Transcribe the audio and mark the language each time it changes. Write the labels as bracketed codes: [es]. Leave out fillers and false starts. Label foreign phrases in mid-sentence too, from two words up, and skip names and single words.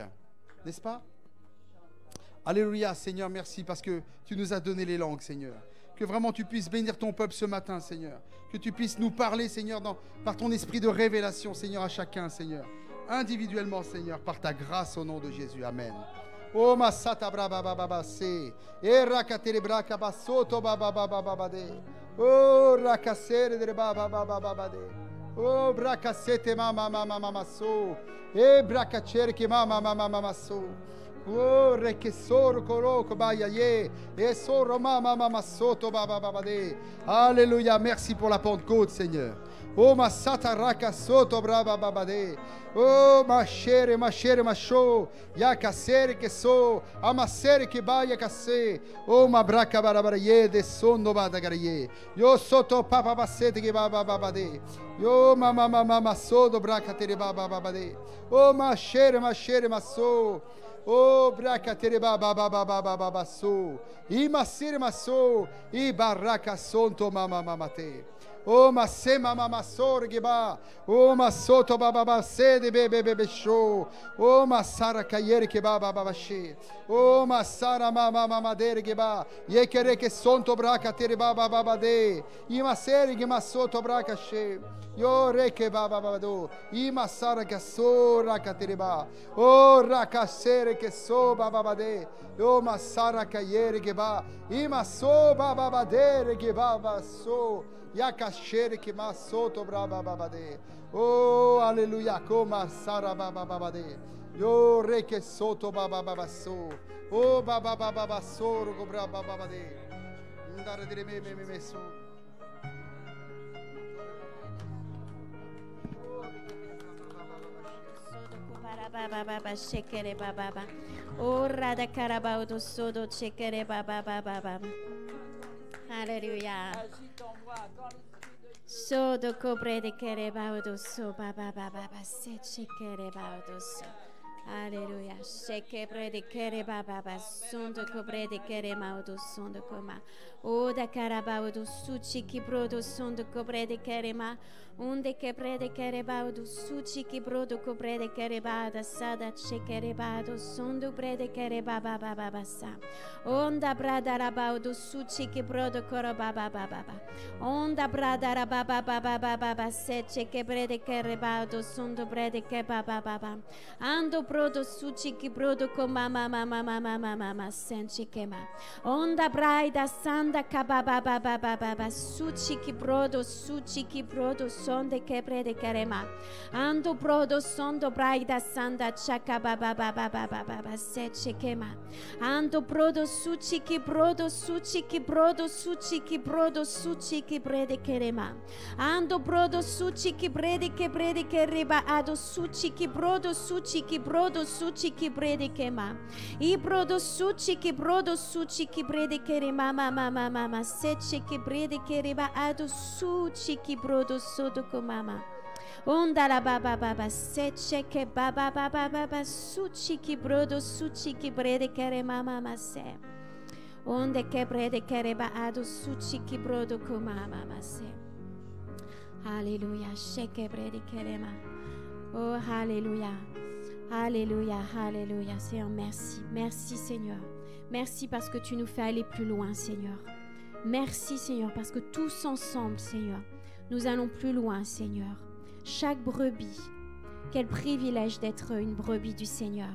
[fr] N'est-ce pas? Alléluia, Seigneur, merci parce que tu nous as donné les langues, Seigneur. Que vraiment tu puisses bénir ton peuple ce matin, Seigneur. Que tu puisses nous parler, Seigneur, par ton esprit de révélation, Seigneur, à chacun, Seigneur. Individuellement, Seigneur, par ta grâce au nom de Jésus. Amen. Oh, masata braba baba se. E rakatere braka basoto baba baba baba de. Oh, rakasere de baba baba baba de. Oh, brakasete mama mama mama so. E brakacere que mama mama mama so. Oh, rekesoro koroko bayaye. E soro mama mama soto baba baba de. Alléluia, merci pour la Pentecôte, Seigneur. Oh, masata raka soto braba baba de. Oh, machere, machere, macho, yakasere que so, amasere que baia kase, oh, mabraca barabaraye, de sondo badagaraye, yo soto papa basete que baba babade, yo mama mama sodo braca tere baba babade, oh, machere, machere, maso, oh, braca tere baba baba baba baba so, e macere maso, e barraca sonto mama mamate. Oh, ma se mama masor geba. Oh, ma soto baba ba se de bebe bebe show. Oh, ma sara kayere ke baba baba she. Oh, ma sara mama mama dere geba. Ye kere ke sonto braca tere baba baba de. I ma sere ge ma soto braca she. Yo re ke baba baba do. I ma sara ke so raka tere ba. Oh, raka sere ke so baba baba de. Oh, ma sara kayere geba. I ma so baba baba dere ge baba so. Yakashere que masoto braba babade. Oh, alléluia, comme sara baba babade. Yo reke soto baba baba so. Oh, baba baba baba so rogo braba babade. Ndare dire me so. Baba baba shekere baba baba. Oh, rada karabao do sodo shekere baba baba baba. Alléluia. Sodo cobre de kerebaudo so baba baba se chekerebaudo so. Alléluia. Chekebre de kerebaba sondo cobre de keremaudo sondo coma. O da carabaudo suchi ki brodo sondo cobre de kerema. Unde quebre de kerebaudo suchi ki brodo cobre de kerebada sada chekerebado sondo bre de kerebaba baba sa. Onda brada rabaudo suchi ki brodo korobaba baba. Onda brada rababa baba baba se chekebre de kerebaudo sondo bre de kebaba baba. Ando brodo suchi ki brodo ko mama mama mama mama senchi kema. Onda braida sanda kababa baba baba suchi ki brodo sonde kebre de kerema. Ando brodo sondo braida sanda chaka baba baba baba senchi kema. Ando brodo suchi ki brodo suchi ki brodo suchi ki brodo suchi ki brede kerema. Ando brodo suchi ki brede kereba ado suchi ki brodo suchi ki brodo suchi ki brede kema. I brodo suchi ki brede kerema mama sechi ki brede kereba ado suchi ki brodo sodo ko mama. Onda la baba baba seche ke baba baba baba suchi ki brodo suchi ki brede kere mama mase. Onde ke brede kere ba ado suchi ki brodo ko mama mase. Alléluia, sheke brede kere ma. Oh alléluia. Alléluia, alléluia. Seigneur, merci. Merci Seigneur. Merci parce que tu nous fais aller plus loin Seigneur. Merci Seigneur parce que tous ensemble Seigneur, nous allons plus loin Seigneur. Chaque brebis, quel privilège d'être une brebis du Seigneur.